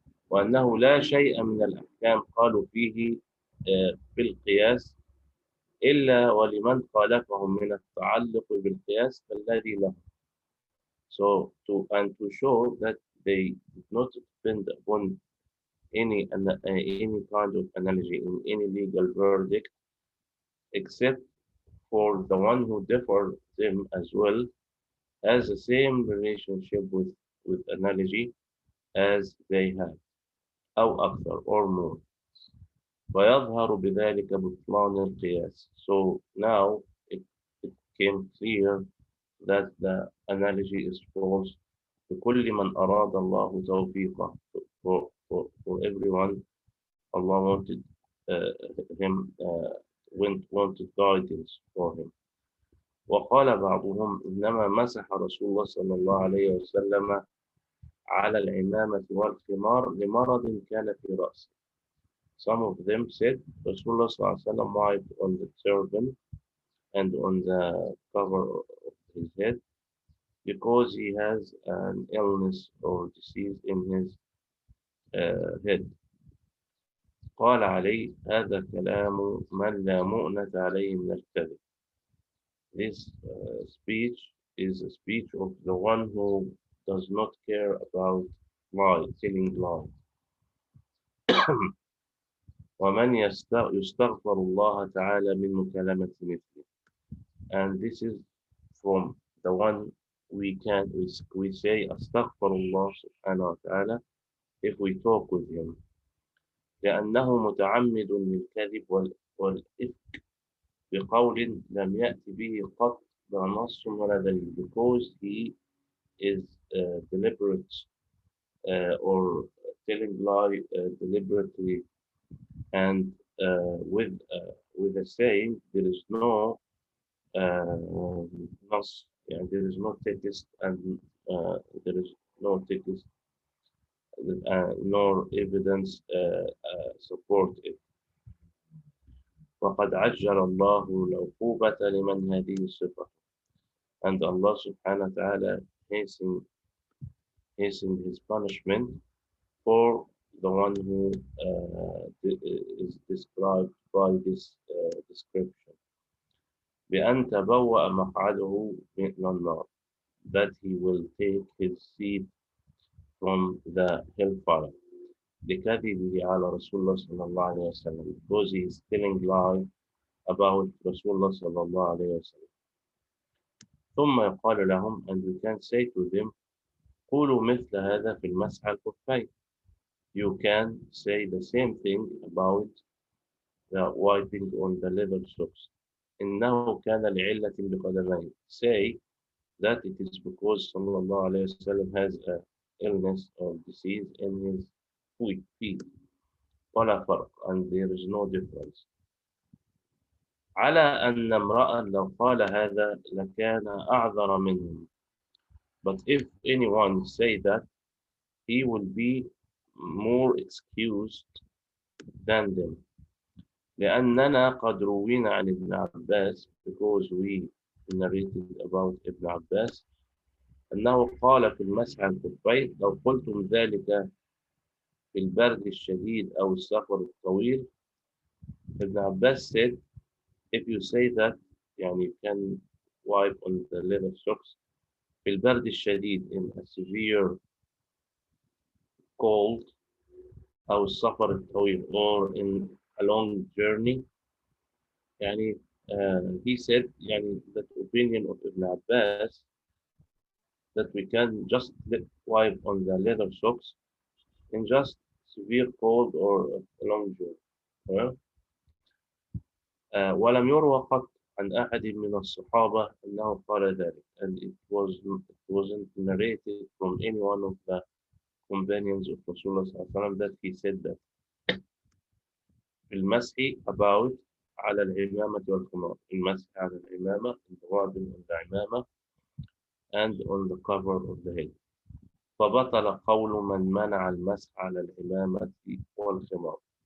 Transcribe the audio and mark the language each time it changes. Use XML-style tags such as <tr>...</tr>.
<ar>وأنه لا شيء من الأحكام قالوا فيه في القياس إلا ولمن خالفهم من التعلق بالقياس فالذي له.</ar> <en>So to show that they did not depend upon any kind of analogy in any legal verdict, except for the one who differed them as well, has the same relationship with analogy as they have,</en> <ar>أو أكثر</ar> <en>or more.</en> <ar>ويظهر بذلك بطلان القياس.</ar> <en>So now it became clear that the analogy is false.</en> <ar>لكل من أراد الله توفيقه.</ar> <en>For everyone, Allah wanted him wanted guidance for him.</en> <ar>وقال بعضهم إنما مسح رسول الله صلى الله عليه وسلم على العمامة والخمار لمرض كان في رأسه.</ar> <en>Some of them said Rasulullah صلى الله عليه وسلم wiped on the turban and on the cover of his head because he has an illness or disease in his head.</en> <ar>قال علي هذا كلام من لا مؤنة عليه من الكذب.</ar> <en>This speech is a speech of the one who does not care about telling lies.</en> <ar>ومن يستغفر الله تعالى من مكالمة مثله.</ar> <en>And this is from the one we say astaghfirullah subhanahu wa ta'ala if we talk with him.</en> <ar>لأنه متعمد للكذب والإفك بقول لم يأت به قط لا نص ولا دليل,</ar> <en>because he is deliberate or telling lie deliberately and with a saying there is no nas, there is no text and there is no text nor evidence support it.</en> <ar>وقد عجل الله العقوبة لمن هذه الصفة.</ar> <en>And Allah subhanahu wa ta'ala hastened his punishment for the one who is described by this description.</en> <ar>بأن تبوأ مقعده من النار,</ar> <en>that he will take his seat from the hellfire.</en> <ar>لكذبه على رسول الله صلى الله عليه وسلم,</ar> <en>because he is telling lie about Rasulullah</en> <ar>صلى الله عليه وسلم. ثم يقال لهم,</ar> <en>and we can say to them,</en> <ar>قولوا مثل هذا في المسح على الخفين.</ar> <en>You can say the same thing about the wiping on the leather socks.</en> <ar>إنه كان لعلة بقدمين.</ar> <en>Say that it is because صلى الله عليه وسلم has a illness or disease in his feet.</en> <ar>ولا فرق,</ar> <en>and there is no difference.</en> <ar>على أن امرأ لو قال هذا لكان أعذر منهم.</ar> <en>But if anyone say that, he will be more excused than them.</en> <ar>لأننا قد روينا عن ابن عباس,</ar> <en>because we narrated about Ibn Abbas,</en> <ar>أنه قال في المسح على الخفين لو قلتم ذلك في البرد الشديد أو السفر الطويل.</ar> <en>Ibn Abbas said, if you say that, يعني you can wipe on the leather socks</en> <ar>في البرد الشديد,</ar> <en>in a severe cold,</en> <ar>أو السفر الطويل,</ar> <en>or in a long journey. يعني he said, يعني that opinion of Ibn Abbas, that we can just wipe on the leather socks in just severe cold or a long journey.</en> <ar>ولم يروى قط عن أحد من الصحابة أنه قال ذلك,</ar> <en>and it wasn't narrated from any one of the companions of Rasulullah صلى الله عليه وسلم that he said that.</en> <ar>المسح about على العمامة والخمار, المسح على العمامة, الوابل on the عمامة,</ar> <en>and on the cover of the head.</en> <ar>فبطل قول من منع المسح على العمامة والخمار.</ar>